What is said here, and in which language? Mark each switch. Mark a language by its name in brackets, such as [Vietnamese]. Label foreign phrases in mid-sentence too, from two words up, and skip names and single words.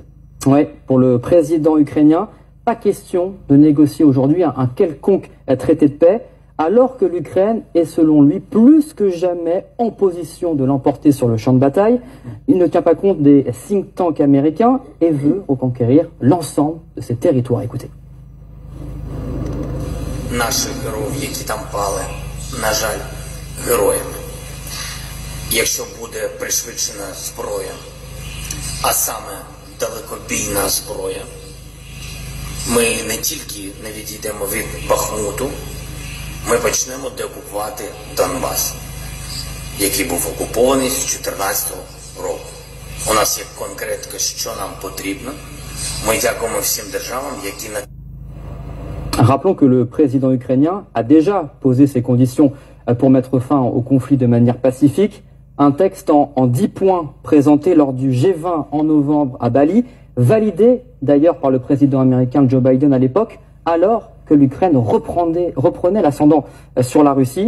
[French] Oui, pour le président ukrainien, pas question de négocier aujourd'hui un quelconque traité de paix, alors que l'Ukraine est selon lui plus que jamais en position de l'emporter sur le champ de bataille. Il ne tient pas compte des [English] think tanks [French] américains et veut reconquérir l'ensemble de ses territoires. Écoutez. [Ukrainian] Наших героїв, які там пали, на жаль, героями. Якщо буде пришвидшена зброя, а саме далекобійна зброя, ми не тільки не відійдемо від Бахмуту, ми почнемо деокупувати Донбас, який був окупований з 2014 року. У нас є конкретика, що нам потрібно. Ми дякуємо всім державам, які на [French] Rappelons que le président ukrainien a déjà posé ses conditions pour mettre fin au conflit de manière pacifique. Un texte en 10 points présenté lors du G20 en novembre à Bali, validé d'ailleurs par le président américain Joe Biden à l'époque, alors que l'Ukraine reprenait l'ascendant sur la Russie.